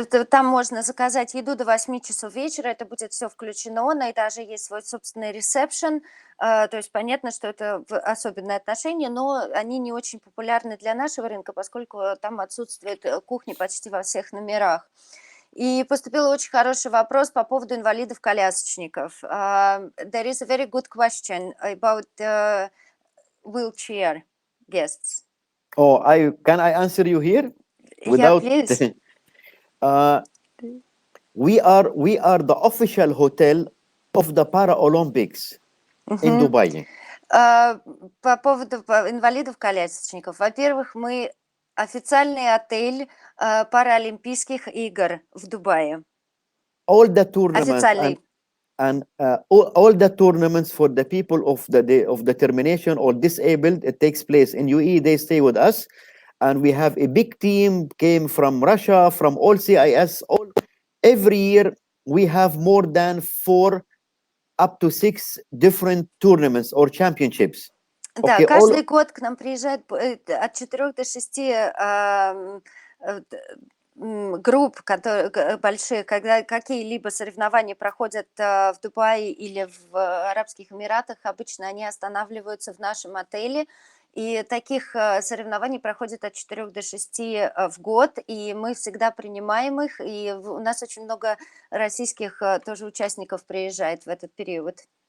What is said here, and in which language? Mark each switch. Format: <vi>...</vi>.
<ru>Там можно заказать еду до 8 часов вечера, это будет все включено, на этаже есть свой собственный ресепшн, то есть понятно, что это особенные отношения, но они не очень популярны для нашего рынка, поскольку там отсутствует кухня почти во всех номерах. И поступил очень хороший вопрос по поводу инвалидов-колясочников.</ru> <en>There is a very good question about wheelchair guests. Oh, can I answer you here? Yeah, please. We are the official hotel of the Paralympics in Dubai.</en> <ru>По поводу инвалидов-колясочников. Во-первых, мы официальный отель Паралимпийских игр в Дубае.</ru> <en>All the tournaments</en> <ru>Официальный.</ru> <en>and all the tournaments for the people of the day of determination or disabled, it takes place in UAE. They stay with us, and we have a big team came from Russia, from all CIS. Every year we have more than 4 up to 6 different tournaments or championships.</en> <ru>Да,</ru> <en>Okay,</en> <ru>каждый год к нам приезжает от 4 до 6 групп, которые больших, когда какие-либо соревнования проходят в Дубае или в Арабских Эмиратах, обычно они останавливаются в нашем отеле, и таких соревнований проходит от 4 до 6 в год, и мы всегда принимаем их, и у нас очень много российских тоже участников приезжает в этот период.</ru>